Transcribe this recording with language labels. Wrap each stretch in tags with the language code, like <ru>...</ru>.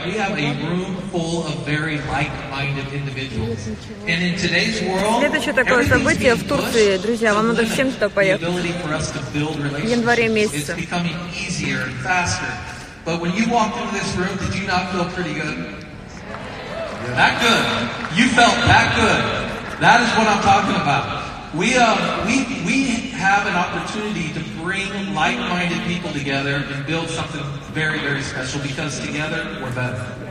<en>We have a room full of very like-minded individuals. And in today's world,</en> <ru>следующее такое событие в Турции, друзья, вам надо всем туда поехать. В январе месяце.</ru> <en>It's becoming easier and faster. But when you walked into this room, did you not feel pretty good? That good. You felt that good. That is what I'm talking about. We have an opportunity to bring like-minded people together and build something very, very special because together we're better.</en>